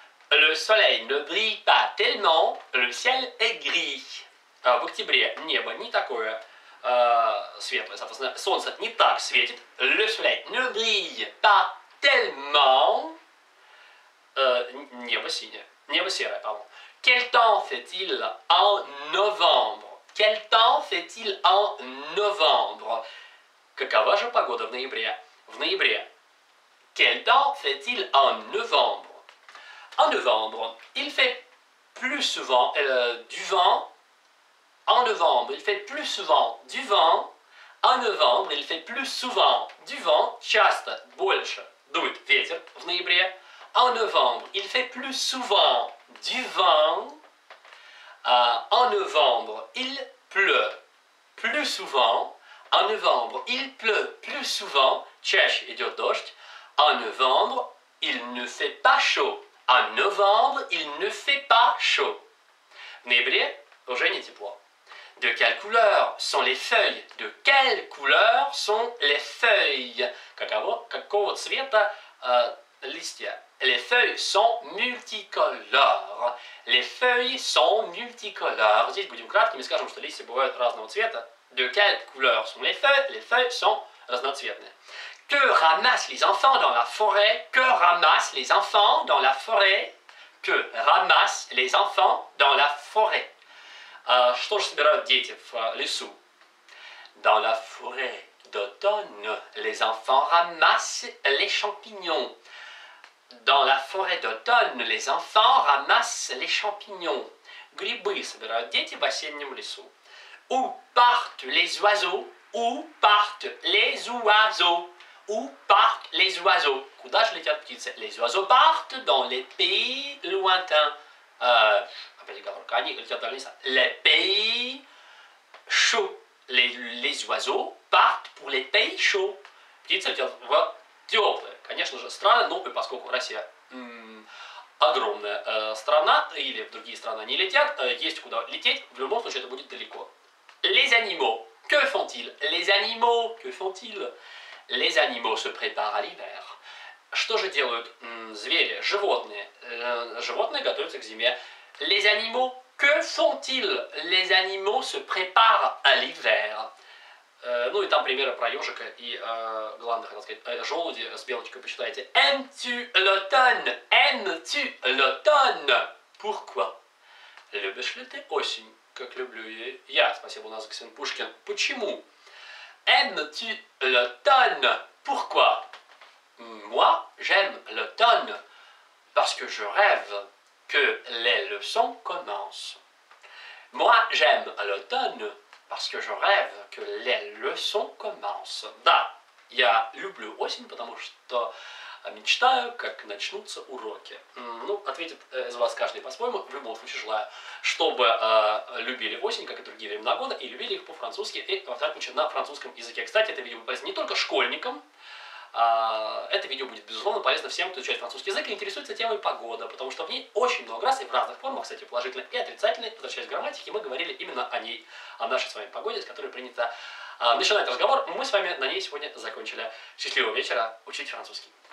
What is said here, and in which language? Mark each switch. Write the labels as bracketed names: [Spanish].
[French] Le soleil ne brille pas tellement, le ciel est gris. [Russian] В октябре небо не такое светлое, соответственно, солнце не так светит. [French] Le soleil ne brille pas tellement. [Russian] Небо синее. Небо серое, pardon. [French] Quel temps fait-il en novembre? Quel temps fait-il en novembre? [Russian] Какова же погода в ноябре? В ноябре. [French] Quel temps fait-il en novembre? En novembre, il fait plus souvent du vent. En novembre, il fait plus souvent du vent. En novembre, il fait plus souvent du vent. [Russian] Часто, больше дует ветер в ноябре. [French] En novembre, il fait plus souvent du vent. En novembre, il pleut plus souvent. En novembre, il pleut plus souvent. [Russian] Чаще идет дождь. [French] En novembre, il ne fait pas chaud. En novembre, il ne fait pas chaud. [Russian] В ноябре уже не тепло. [French] De quelle couleur sont les feuilles? De quelle couleur sont les feuilles? [Russian] Какого цвета листья? [French] Les feuilles sont multicolores. Les feuilles sont multicolores. [Russian] Здесь будем краткими, скажем, что листья бывают разного цвета. [French] De quelle couleur sont les feuilles? Les feuilles sont разноцветные. Que ramassent les enfants dans la forêt? Que ramassent les enfants dans la forêt? Que ramassent les enfants dans la forêt? [Russian] Что же собирают дети в лесу? [French] Dans la forêt d'automne, les enfants ramassent les champignons. Dans la forêt d'automne, les enfants ramassent les champignons. [Russian] Грибы собирают дети в осеннем лесу. [French] Où partent les oiseaux? Où partent les oiseaux? Où partent les oiseaux? [Russian] Куда же летят птицы? [French] Les oiseaux partent dans les pays lointains. [Russian] Опять оговорка, они летят дальше. [French] Les pays chauds. Les oiseaux partent pour les pays chauds. [Russian] Птицы летят в теплые, конечно же, страны, ну и поскольку Россия огромная страна, или в другие страны не летят, есть куда лететь, в любом случае это будет далеко. [French] Les animaux, que font-ils? Les animaux, que font-ils? Les animaux se préparent à l'hiver. [Russian] Что же делают звери, животные? Животные готовятся к зиме. [French] Les animaux, que font-ils? Les animaux se préparent à l'hiver. [Russian] Ну и там примеры про ежика и, главное, хотел сказать, желуди с белочкой почитайте. [French] Aimes-tu l'automne? Aimes-tu l'automne? Pourquoi? [Russian] Любишь ли ты осень, как люблю я? Спасибо, у нас Ксен Пушкин. Почему? [French] Aimes-tu l'automne? Pourquoi? Moi, j'aime l'automne parce que je rêve que les leçons commencent. Moi, j'aime l'automne parce que je rêve que les leçons commencent. [Russian] Да, я люблю осень, потому что мечтаю, как начнутся уроки. Ну, ответит из вас каждый по-своему. В любом случае желаю, чтобы любили осень, как и другие времена года, и любили их по-французски, и, во всяком случае, на французском языке. Кстати, это видео полезно не только школьникам, это видео будет, безусловно, полезно всем, кто изучает французский язык и интересуется темой погода, потому что в ней очень много раз и в разных формах, кстати, положительной и отрицательной, возвращаясь к грамматике, мы говорили именно о ней, о нашей с вами погоде, с которой принято начинать разговор. Мы с вами на ней сегодня закончили. Счастливого вечера, учите французский.